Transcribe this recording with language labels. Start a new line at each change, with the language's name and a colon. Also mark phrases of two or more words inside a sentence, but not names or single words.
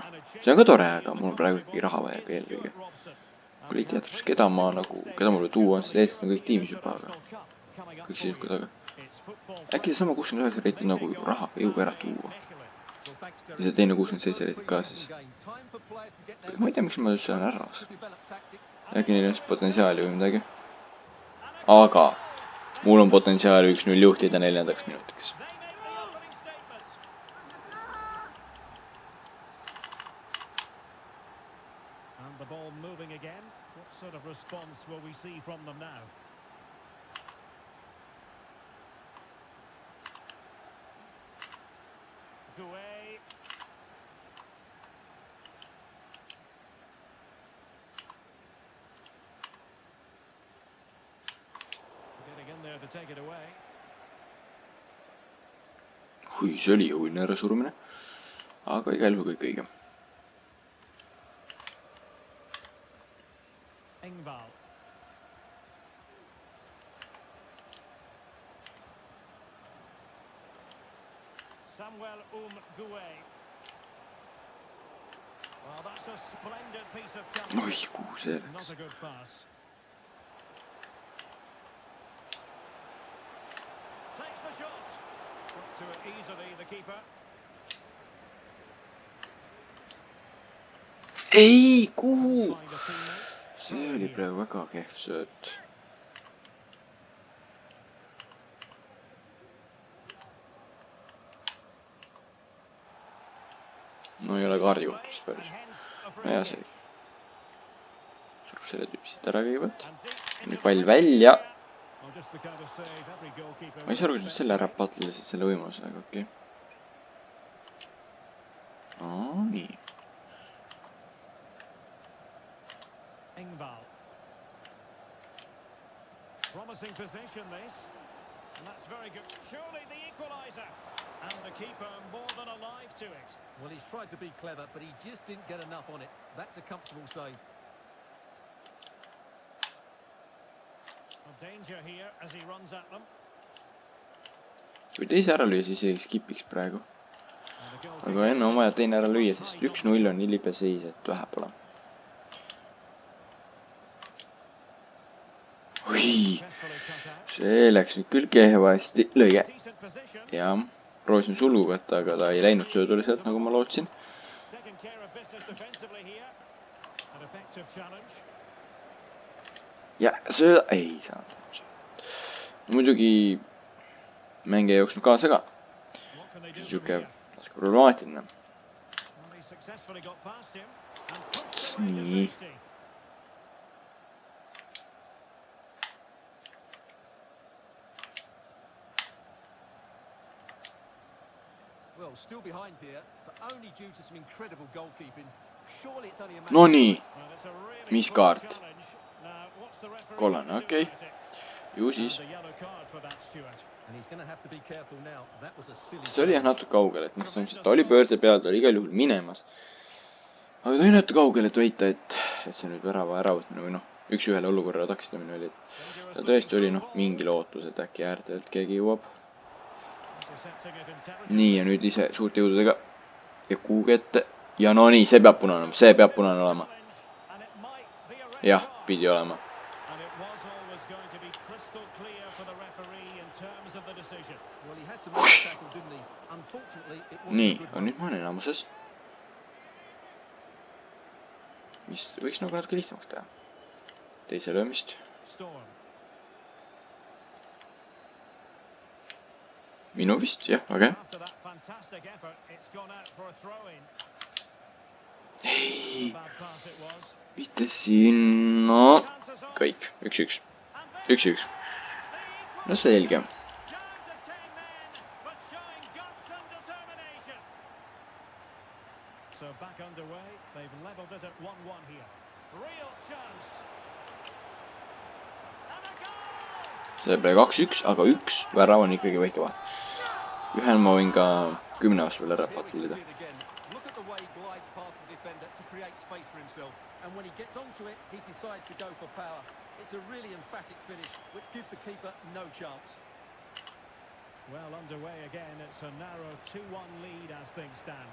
Estonian: see on ka tore, aga mul praegu ikkagi raha vaja eelkõige. kui ei tea täpselt, keda mulle tuua on, siis eestlased on kõik tiimis juba, aga kõik sisukud, aga äkki seesama 69 reitit nagu rahaga jõuga ära tuua. ja see teine 67 reitit ka siis. ma ei tea, miks ma üldse olen ära. äkki neil on potentsiaali või midagi. aga mul on potentsiaali 1-0 juhtida 4. minutiks.
English: And the ball moving again. What sort of response will we see from them now? Gouet. Getting in there to take it away.
Estonian: see oli jõuline ärasurumine. aga igal juhul kõik õige.
English: Engvall. Samuel Gouet. Well, that's a splendid piece of challenge.
Estonian: kuhu see läks?
English: Not a good pass. Takes the shot. Got to it easily, the keeper.
Estonian: ei, kuhu? see oli praegu väga kehv sööt. no ei ole kaardikohtust päris. hea seegi. surub selle tüüpi siit ära kõigepealt. nüüd pall välja. ma ei saa aru, kuidas nad selle ära patlesid selle võimalusega, okei. nii.
English: Engvall. Promising position this. And that's very good. Surely the equaliser. And the keeper more than alive to it. Well, he's tried to be clever, but he just didn't get enough on it. That's a comfortable save. A danger here as he runs at them.
Estonian: kui teise ära lüüa, siis ei skipiks praegu. aga enne on vaja teine ära lüüa, sest 1-0 on nii libe seis, et vähe pole. see läks nüüd küll kehvasti. lõige. jah, proovisin sulgu võtta, aga ta ei läinud söödule sealt, nagu ma lootsin. ja sööda ei saanud. muidugi mäng ei jooksnud kaasa ka. siuke problemaatiline.
English: Well, he successfully got past him and pushed away to
Estonian: Nii.
English: safety. Well, still behind here, but only due to some incredible goalkeeping. Surely it's only a matter
Estonian: No nii,
English: Well, it's a really
Estonian: mis
English: poor
Estonian: kaart?
English: challenge. Now, what's the referee
Estonian: Kollane,
English: gonna do
Estonian: okei.
English: about it?
Estonian: Ju
English: And
Estonian: siis.
English: a yellow card for that, Stuart. And he's going to have to be careful now. That was a silly
Estonian: See oli jah
English: challenge.
Estonian: natuke kaugel, et noh, ta oli pöörde peal, ta oli igal juhul minemas. Aga ta oli natuke kaugel, et võita, et see nüüd värava äravõtmine või noh, üks-ühele olukorra takstamine oli, et ta tõesti oli noh, mingi lootus, et äkki äärtelt keegi jõuab.
English: Intercepting it intelligently.
Estonian: Nii ja nüüd ise suurte jõududega ja kuhugi ette. Ja no nii, see peab punane olema.
English: And it might be a red
Estonian: Jah,
English: card.
Estonian: pidi olema.
English: And it was always going to be crystal clear for the referee in terms of the decision. Well, he had to make a tackle, didn't he? Unfortunately, it wasn't
Estonian: Nii,
English: a good
Estonian: aga
English: one.
Estonian: nüüd ma olen enamuses. Mis võiks nagu natuke lihtsamaks teha. Teise löömist. Storm. Minu vist, jah, väga hea.
English: After that fantastic effort, it's gone out for a throw-in.
Estonian: Ei,
English: Bad pass it was.
Estonian: mitte siin, no,
English: Chances on.
Estonian: kõik, 1-1.
English: And there
Estonian: 1-1.
English: the equaliser.
Estonian: No selge.
English: Down to 10 men, but showing guts and determination. So back underway. They've levelled it at 1-1 here. Real chance. And a goal!
Estonian: See pole 2-1, aga üks värav on ikkagi väike vahe. Ühel ma võin ka 10 aasta veel ära
English: Here we can
Estonian: patulida.
English: see it again. Look at the way he glides past the defender to create space for himself. And when he gets onto it, he decides to go for power. It's a really emphatic finish, which gives the keeper no chance. Well, underway again. It's a narrow 2-1 lead as things stand.